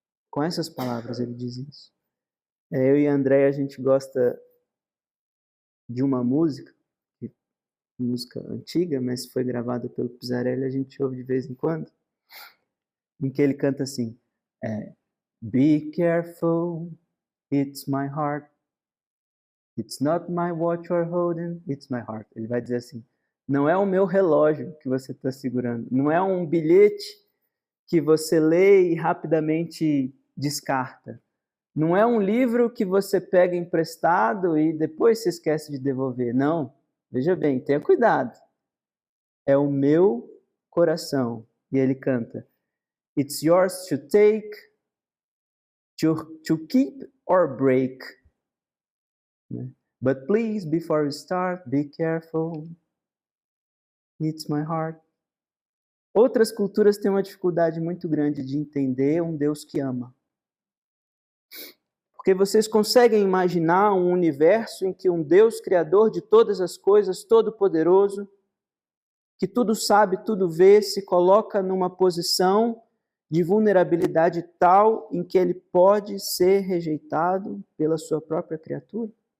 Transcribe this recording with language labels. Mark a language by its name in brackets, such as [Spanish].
[Portuguese] Com essas palavras ele diz isso. Eu e a Andréia, a gente gosta de uma música antiga, mas foi gravada pelo Pizzarelli, a gente ouve de vez em quando, em que ele canta assim, [English] Be careful, it's my heart. It's not my watch you're holding, it's my heart. [Portuguese] Ele vai dizer assim, não é o meu relógio que você está segurando, não é um bilhete que você lê e rapidamente descarta. Não é um livro que você pega emprestado e depois se esquece de devolver. Não, veja bem, tenha cuidado. É o meu coração. E ele canta, [English] It's yours to take, to keep or break. But please, before you start, be careful. It's my heart. [Portuguese] Outras culturas têm uma dificuldade muito grande de entender um Deus que ama. Porque vocês conseguem imaginar um universo em que um Deus criador de todas as coisas, todo-poderoso, que tudo sabe, tudo vê, se coloca numa posição de vulnerabilidade tal em que ele pode ser rejeitado pela sua própria criatura?